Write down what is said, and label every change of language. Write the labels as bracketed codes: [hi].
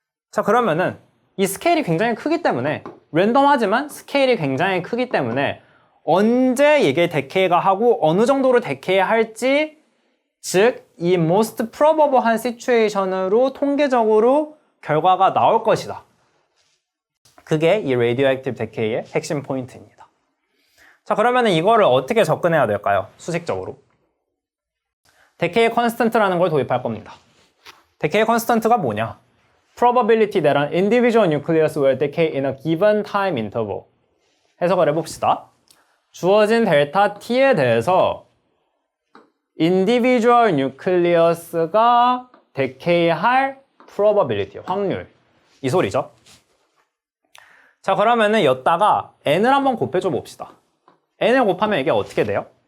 [ko] 자, 그러면은 이 스케일이 굉장히 크기 때문에 랜덤하지만 스케일이 굉장히 크기 때문에 언제 이게 데케이가 하고 어느 정도로 데케이 할지 즉 이 most probable한 시츄에이션으로 통계적으로 결과가 나올 것이다. 그게 이 radioactive decay의 핵심 포인트입니다. 자, 그러면은 이거를 어떻게 접근해야 될까요? 수식적으로. decay constant라는 걸 도입할 겁니다. decay constant가 뭐냐? [en] probability that an individual nucleus will decay in a given time interval. [ko] 해석을 해봅시다. 주어진 델타 T에 대해서 individual nucleus가 decay할 probability, 확률. 이 소리죠. 자, 그러면은 여기다가 n을 한번 곱해줘 봅시다. n을 곱하면 이게 어떻게 돼요?